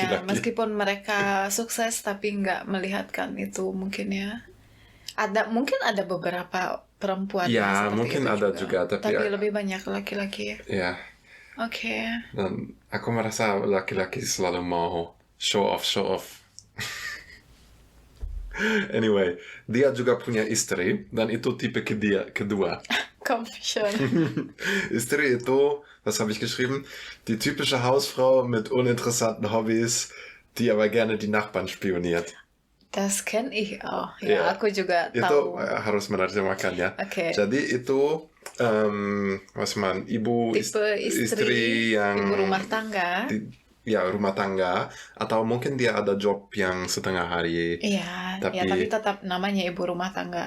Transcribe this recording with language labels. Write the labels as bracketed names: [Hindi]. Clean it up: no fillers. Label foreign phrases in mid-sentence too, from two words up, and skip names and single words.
[Indonesian] laki-laki. meskipun mereka sukses tapi nggak melihatkan itu mungkin ya. Mungkin ada beberapa perempuan Ya, yang seperti mungkin itu ada juga, tapi lebih banyak laki-laki ya. Ya. Oke. Dan aku merasa laki-laki selalu mau [English] show off. [Indonesian] Anyway, dia juga punya istri dan itu tipe kedua. Confession. Istri itu, [German] was habe ich geschrieben? Die typische Hausfrau mit uninteressanten Hobbys, die aber gerne die Nachbarn spioniert. Das kenne ich auch. [Indonesian] Ya, aku juga tahu. Itu harus menerjemahkan ya. Okay. Jadi itu ibu istri yang ibu rumah tangga. Rumah tangga, atau mungkin dia ada job yang setengah hari. Iya, tapi tetap namanya ibu rumah tangga.